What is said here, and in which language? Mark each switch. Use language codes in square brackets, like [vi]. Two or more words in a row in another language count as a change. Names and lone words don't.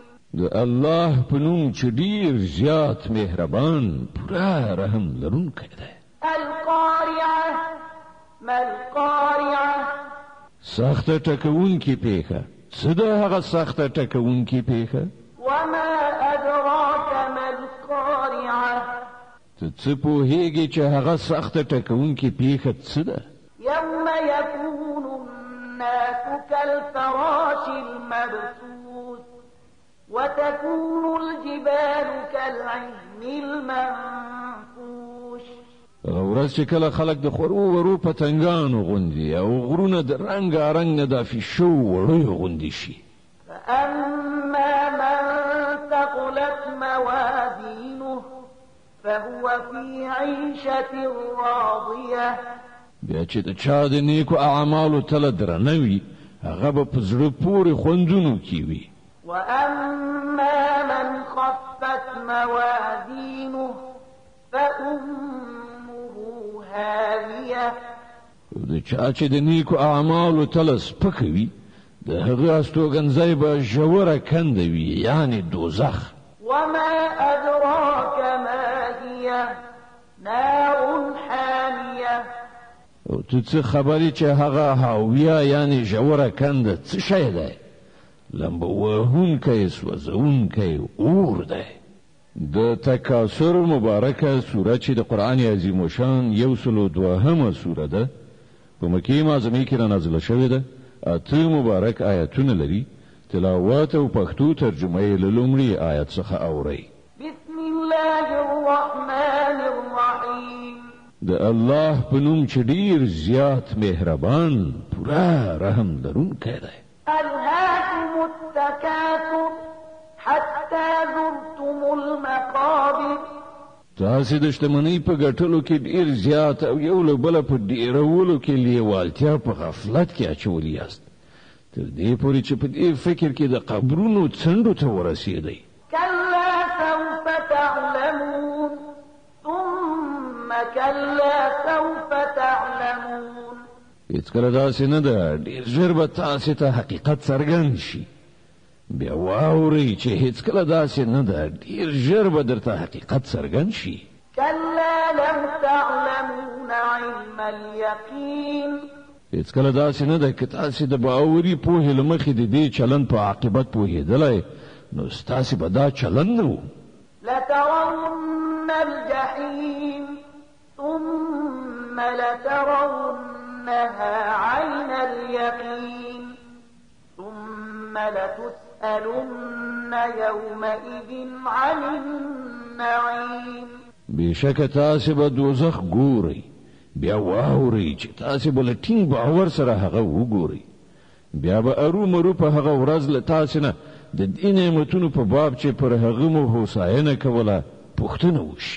[ps] د الله په نوم چې ډیر زیات مهربان پوره رحم لرونکی دی. [ar] القارعه ما القارعه. [ps] سخته ټکوونکې پیښه. څه ده هغه سخته ټکوونکې پیښه؟ [ar] وما أدراك ما القارعه. [ps] ته څه پوهیږي چې هغه سخته ټکوونکې پیښه څه ده؟ [ar] يوم يكون الناس كالفراش المبثوث وتكون الجبال كالعهن المنفوش. [ps] هغه ورځ چې کله خلک د خورو ورو پتنګانو غوندي او غرونه د رنګارنګ نه دافي شو وړیو غوندي شي. [ar] فأما من ثقلت موازينه فهو في عيشة راضية. [ps] بیا چې د چا د نیکو اعمالو تله درنه وي هغه به په زړه پورې خوندونو کې وي. [ar] وأما من خفت موازينه فأمه هاوية. [ps] د چا چې د نیکو اعمالو تله سپکه وي د هغه استوګنځی به ژوره کنده وي یعنی دوزخ. [ar] وما أدراك ما هي نار حامية. [ps] او ته څه خبرې چې هغه هاویه یعنی ژوره کنده څه شی دی؟ لمبه وهونکی سوځونکی اور دی. د تکاثر مبارکه سوره چې د قرآن عظیم الشان 102 سوره ده په مکې معظمې کې رانازله شوې ده. 8 مبارک آیاتونه لري. تلاوات او پښتو ترجمه یې له لومړي آیت څخه اورئ. [ar] بسم الله الرحمن [ps] د الله په نوم چې ډیر زیات مهربان پورا رحم لرونکی دی. [ar] ألهاكم التكاثر حتى زرتم المقابر. [ps] تاسې د شتمنۍ په ګټلو کې ډیر زیات او یو له بله په ډیرولو کې لیوالتیا په غفلت کې اچولی یاست تر دې پورې چې په دې فکر کې د قبرونو څنډو ته ورسېدئ. [ar] كلا سوف تعلمون ثم كلا سوف تعلمون. [ps] هیڅکله داسې نه ده، ډېر ژر به تاسې ته حقیقت څرګند شي. بیا واورئ چې هیڅکله داسې نه ده، ډېر ژر به درته حقیقت څرګند شي. [ar] كلا لو تعلمون علم اليقين. [ps] هیڅکله داسې نه ده، که تاسې د باوري پوهې له مخې د دې چلند په عاقبت پوهېدلی نو ستاسې به دا چلند نه و. [ar] لترون الجحيم ثم لترونها عين اليقين ثم لتسألن يومئذ عن النعيم. [ps] بشک تاسې به دوزخ ګورئ، بیا واورئ چې تاسې به له ټینګ باور سره هغه وګورئ. بیا به ارومرو په هغه ورځ له تاسې نه د دې نعمتونو په باب چې پر هغه مو هوساینه کوله پوښتنه وشي.